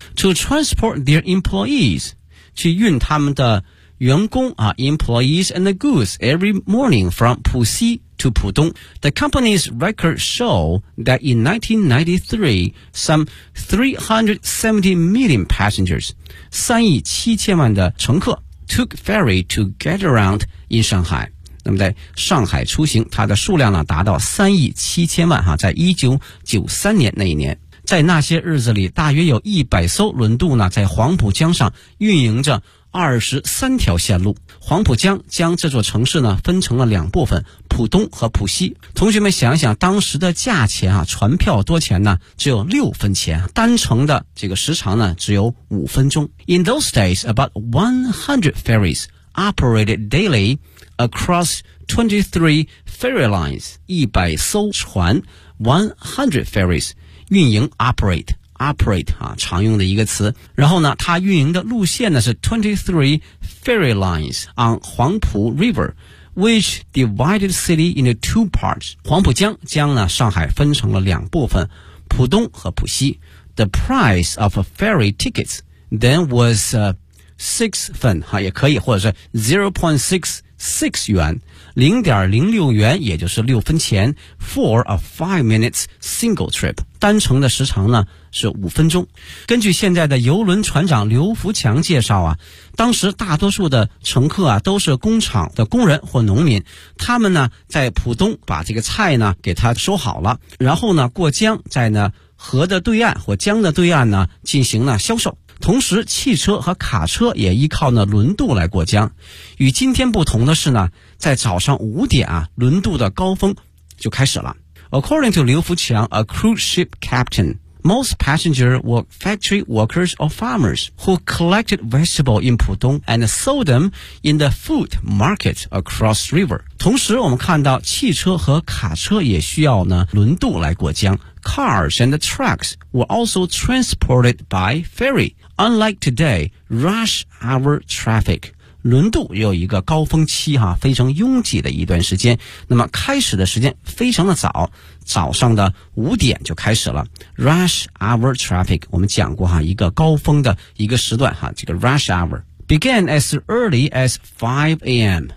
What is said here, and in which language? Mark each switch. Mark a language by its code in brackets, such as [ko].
[en] To transport their employees, [zh] 去运他们的员工啊 [en] employees and the goods every morning from 浦西to 浦东。 The company's records show that in 1993, some 370 million passengers, [zh] 3亿7千万的乘客 [en] took ferry to get around in Shanghai. [zh] 那么在上海出行它的数量呢达到3亿7千万啊，在1993年那一年。在那些日子里，大约有100艘轮渡呢在黄浦江上运营着23条线路。黄浦江将这座城市呢分成了两部分，浦东和浦西。同学们想一想当时的价钱啊，船票多钱呢？只有6分钱，单程的这个时长呢只有5分钟。 [en] In those days, about 100 ferries operated daily across 23 ferry lines, 100艘船 100 ferries 运营 operate [zh] 啊，常用的一个词。然后呢它运营的路线呢是 [en] 23 ferry lines on 黄浦 river, which divided city into two parts. [zh] 黄浦江将呢上海分成了两部分，浦东和浦西。 [en] The price of a ferry ticket then was 6 fen, [zh] 也可以，或者是 [en] 0.6 6 yuan, 0.06 yuan, [zh] 也就是6分钱 [en] for a 5 minutes single trip, [zh] 单程的时长呢是5分钟。根据现在的邮轮船长刘福强介绍啊，当时大多数的乘客啊都是工厂的工人或农民，他们呢在浦东把这个菜呢给他收好了，然后呢过江在呢河的对岸或江的对岸呢进行了销售。同时汽车和卡车也依靠呢轮渡来过江。与今天不同的是呢，在早上五点啊轮渡的高峰就开始了。 [en] According to 刘福强 a cruise ship captain, most passengers were factory workers or farmers who collected vegetables in Pudong and sold them in the food market across river. [zh] 同时我们看到汽车和卡车也需要呢轮渡来过江。 [en] Cars and the trucks were also transported by ferry. Unlike today, rush hour traffic. [zh] 轮渡有一个高峰期哈，非常拥挤的一段时间。那么开始的时间非常的早，早上的五点就开始了。 [en] Rush hour traffic, [zh] 我们讲过哈，一个高峰的一个时段哈，这个 [en] rush hour began as early as 5 a.m.